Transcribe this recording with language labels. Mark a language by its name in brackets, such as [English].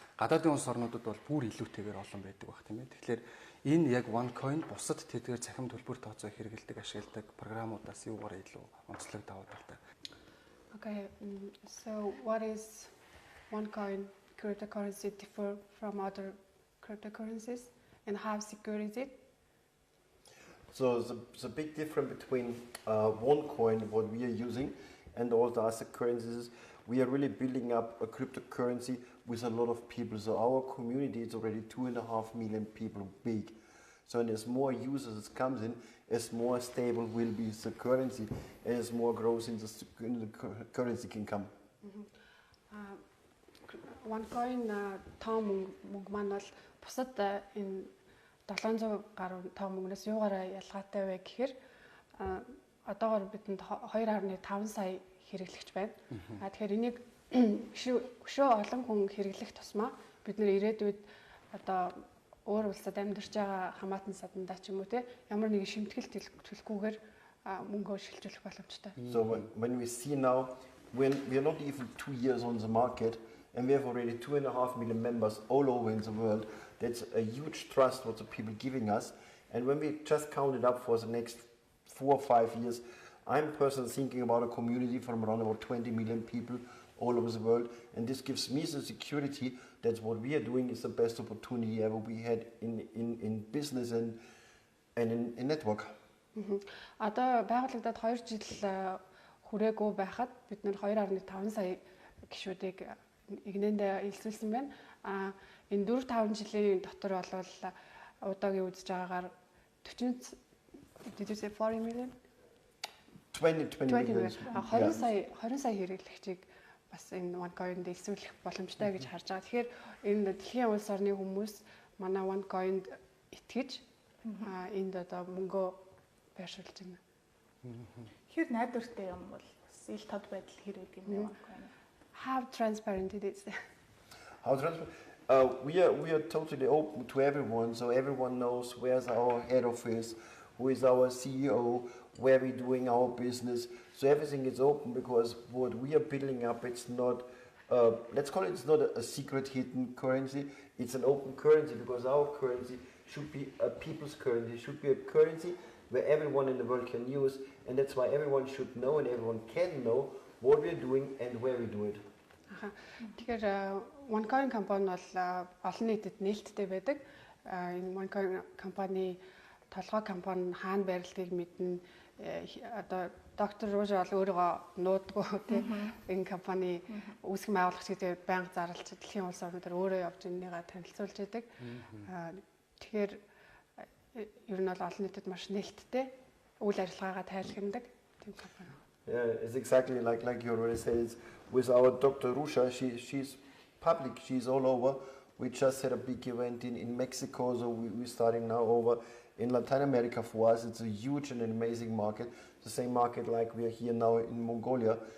[Mongolian] Гадаадын улс орнуудад бол бүр илүүтэйгээр олон байдаг байх тийм ээ. Тэгэхээр энэ яг OneCoin бусад тэдгээр цахим төлбөр тооцоо хэрэгэлдэг ашигладаг програмуудаас юугаар илүү онцлог даваад байна. [English] Okay, so what is OneCoin cryptocurrency differ from other cryptocurrencies and how secure is it? So the big difference between OneCoin, what we are using, and all the other currencies, we are really building up a cryptocurrency with a lot of people. So our community is already 2.5 million people big. So and as more users comes in, as more stable will be the currency, as more growth in the currency can come. [Mongolian] OneCoin том мөнгө маань бол бусад энэ 700 гаруй том мөнгнөөс юугаараа ялгаатай вэ гэхээр одоогоор бидэнд 2.5 сая хэрэглэгч байна. Тэгэхээр энийг өшөө олон хүн хэрэглэх тусмаа бид нэр ирээдүйд одоо өөр улсад амьдарч байгаа хамаатан садандаа ч юм уу те ямар нэгэн шимтгэл төлөхгүйгээр мөнгөө шилжүүлэх боломжтой. [English] So when we see now, when we are not even 2 years on the market and we have already 2.5 million members all over in the world, that's a huge trust what the people giving us. And when we just count it up for the next 4 or 5 years, I'm personally thinking about a community from around about 20 million people all over the world, and this gives me the security that what we are doing is the best opportunity ever we had in business and in network. [Mongolian] Одоо байгуулагдаад 2 жил хүрээгүй байхад бид нэр 2.5 сая гишүүдийг игнэндээ илсүүлсэн байна. Энэ 4-5 жилийн дотор болвол удаагийн үзэж байгаагаар 40 [English] did you say 40 million? 20 million. [Mongolian] 20 сая хэрэглэгчийг бас энэ OneCoin-д илсүүлэх боломжтой гэж харж байгаа. Тэгэхээр энэ дэлхийн улс орны хүмүүс манай OneCoin-д итгэж энд одоо мөнгөө байршуулж байна. Хэр найдвартай юм бол ил тод байдал хэр гэдэг юм OneCoin? [English] How transparent it is? How transparent? We are totally open to everyone, so everyone knows where's our head office, who is our CEO, where we're doing our business. So everything is open because what we are building up, it's not, let's call it, it's not a secret hidden currency. It's an open currency because our currency should be a people's currency, should be a currency where everyone in the world can use, and that's why everyone should know and everyone can know what we're doing and where we do it. [Mongolian] Тэгэхээр OneCoin компани бол олон нийтэд нээлттэй байдаг. Энэ OneCoin компани толгой компани хаана байрлалыг мэднэ. Одоо доктор Ружа бол өөрийгөө нуудгүй тийм энэ компани үүсгэн байгуулагч гэдэг байнга зарлж дэлхийн улс орнуудаар өөрөө явж энэнийг танилцуулж байдаг. Тэгэхээр ер нь бол олон нийтэд маш нээлттэй үйл ажиллагаагаа тайлхнадаг тийм компани. [English] Yeah, it's exactly like you already said. It's with our Dr. Rusha, she's public, she's all over. We just had a big event in Mexico, so we're starting now over in Latin America. For us, it's a huge and an amazing market. The same market like we are here now in Mongolia.